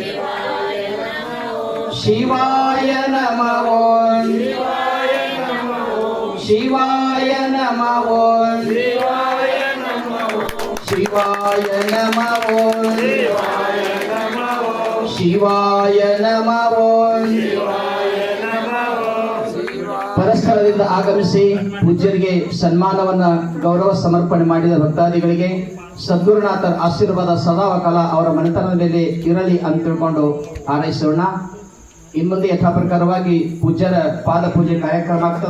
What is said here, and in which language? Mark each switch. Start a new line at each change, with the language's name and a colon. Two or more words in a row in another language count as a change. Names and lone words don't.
Sanskrit: ಶಿವಾಯ ನಮಃ ಓಂ. ಶಿವಾಯ ನಮಃ ಓಂ. ಶಿವಾಯ ನಮಃ ಓಂ. ಶಿವಾಯ ನಮಃ ಓಂ.
Kannada: ಪರಸ್ಥಳದಿಂದ ಆಗಮಿಸಿ ಪೂಜ್ಯರಿಗೆ ಸನ್ಮಾನವನ್ನ ಗೌರವ ಸಮರ್ಪಣೆ ಮಾಡಿದ ಭಕ್ತಾದಿಗಳಿಗೆ ಸದ್ಗುರುನಾಥರ ಆಶೀರ್ವಾದ ಸದಾವಕಾಲ ಅವರ ಮನೆತನದ ಮೇಲೆ ಇರಲಿ ಅಂತ ತಿಳ್ಕೊಂಡು ಹಾರೈಸೋಣ. ಇನ್ಮುಂದೆ ಯಥಾ ಪ್ರಕಾರವಾಗಿ ಪೂಜ್ಯರ ಪಾದ ಪೂಜೆ ಕಾರ್ಯಕ್ರಮ ಆಗ್ತದ.